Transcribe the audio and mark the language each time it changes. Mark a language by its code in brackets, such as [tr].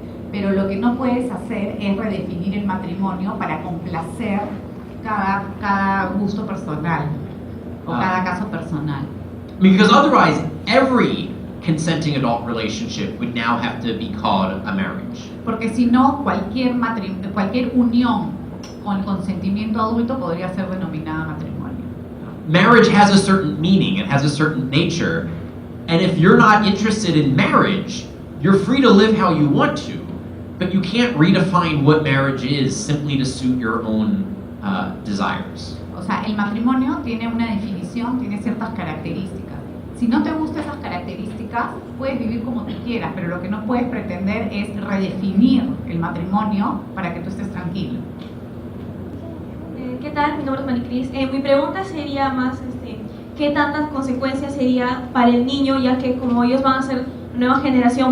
[es] Pero lo que no puedes hacer es redefinir el matrimonio para complacer cada gusto personal o cada caso personal. [en] Because otherwise, every consenting adult relationship would now have to be called a marriage. [es] Porque si no, cualquier unión con consentimiento adulto podría ser denominada matrimonio. [en] Marriage has a certain meaning, it has a certain nature, and if you're not interested in marriage, you're free to live how you want to, but you can't redefine what marriage is simply to suit your own desires. [es] O sea, el matrimonio tiene una definición, tiene ciertas características. Si no te gustan esas características, puedes vivir como tú quieras, pero lo que no puedes pretender es redefinir el matrimonio para que tú estés tranquilo. ¿Qué tal? Mi nombre es Maricris. Mi pregunta sería más, ¿qué tantas consecuencias sería para el niño, ya que como ellos van a ser nueva generación?